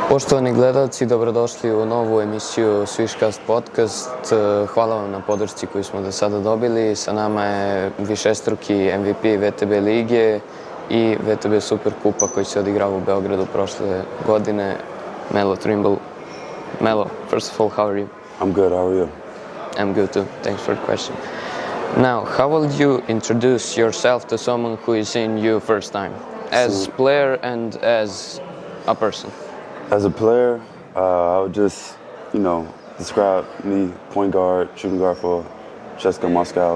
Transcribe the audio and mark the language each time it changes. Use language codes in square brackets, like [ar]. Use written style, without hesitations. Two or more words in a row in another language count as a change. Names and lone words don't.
[sr] Poštovani gledalci, dobrodošli u novu emisiju SWISHCAST Podcast. Hvala vam na podršci koju smo do sada dobili. Sa nama je višestruki MVP VTB lige i VTB Superkupa koji se odigrao u Beogradu prošle godine, Melo Trimble. [en] Melo, first of all, how are you? I'm good, how are you? I'm good too, thanks for the question. Now, how will you introduce yourself to someone who is seeing you first time? As player and as a person? As a player, I would just, describe me, point guard, shooting guard for CSKA Moscow.